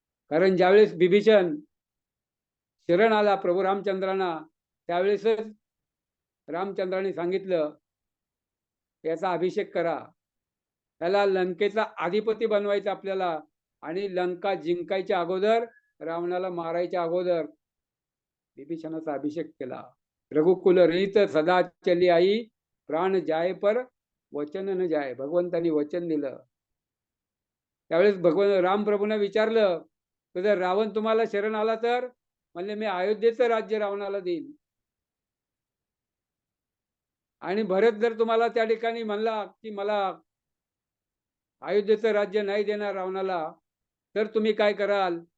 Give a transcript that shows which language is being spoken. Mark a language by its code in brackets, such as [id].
[mr] कारण ज्यावेळेस बिभीषण शरण आला प्रभू रामचंद्रांना त्यावेळेसच रामचंद्रांनी सांगितलं याचा अभिषेक करा, त्याला लंकेचा अधिपती बनवायचा आपल्याला. आणि लंका जिंकायच्या अगोदर, रावणाला मारायच्या अगोदर बिभीषणाचा अभिषेक केला. [hi] रघुकुल रीत सदा चली आई, प्राण जाय पर वचन न जाय. [mr] भगवंतांनी वचन दिलं. त्यावेळेस भगवान रामप्रभूंना विचारलं जर रावण तुम्हाला शरण आला तर, म्हणले मी अयोध्येचं राज्य रावणाला देईन. आणि भरत जर तुम्हाला त्या ठिकाणी म्हणला की मला अयोध्येचं राज्य नाही देणार रावणाला, तर तुम्ही काय कराल?